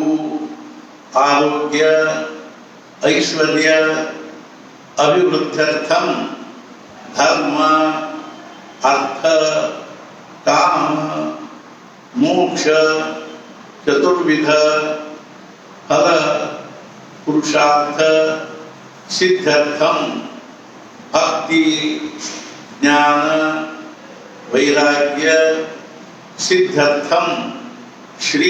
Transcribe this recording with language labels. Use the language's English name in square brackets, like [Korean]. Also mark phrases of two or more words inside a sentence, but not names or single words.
[Sanskrit] ಆರೋಗ್ಯ ಐಶ್ವರ್ಯ ಅಭಿವೃದ್ಧ್ಯರ್ಥಂ ಧರ್ಮ अर्थ काम मोक्ष चतुर्विध फल पुरुषार्थ सिद्ध्यर्थम भक्ति ज्ञान वैराग्य सिद्ध्यर्थम श्री